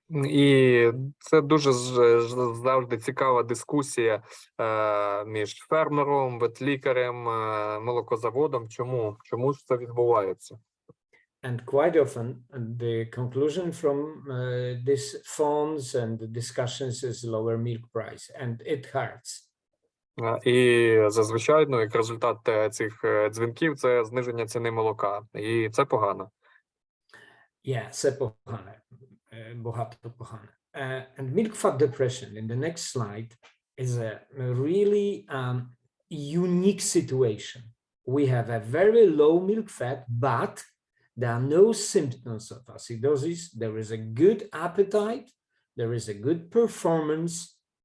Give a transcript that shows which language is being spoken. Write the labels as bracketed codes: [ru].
[uk] І це дуже завжди цікава дискусія між фермером, ветлікарем, молокозаводом. Чому ж це відбувається? [en] And quite often, the conclusion from these phones and the discussions is lower milk price, and it hurts. [uk] І зазвичай, як результат цих дзвінків, це зниження ціни молока. І це погано. Yeah, це погано. Багато погано. [en] And milk fat depression in the next slide is a really unique situation. We have a very low milk fat, but there are no symptoms of acidosis. There is a good appetite. There is a good performance.